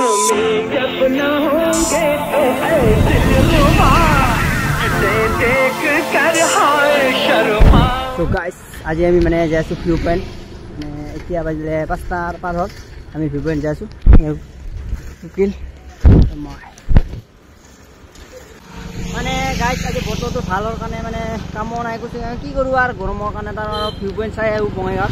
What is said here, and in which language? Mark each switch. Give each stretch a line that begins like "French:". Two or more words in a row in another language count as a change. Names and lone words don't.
Hindi: जब न होंगे तो है दिलरुबा देख कर हाय शर्मा।
English: So guys,
Assamese: আজি আমি মানে যাই আছো
English: view point.
Assamese: মানে এতিয়া বাজিলে 5টাৰ পাৰ হ'ল, আমি
English: view point
Assamese: যাই আছো। কুকিল মানে গাইজ আজি বতৰটো ভালৰ কাৰণে মানে কামো নাই, কৈছে কি কৰোঁ আৰু গৰমৰ কাৰণে তাৰ
English: view point
Assamese: চাই আহোঁ বঙাইগাঁৱত।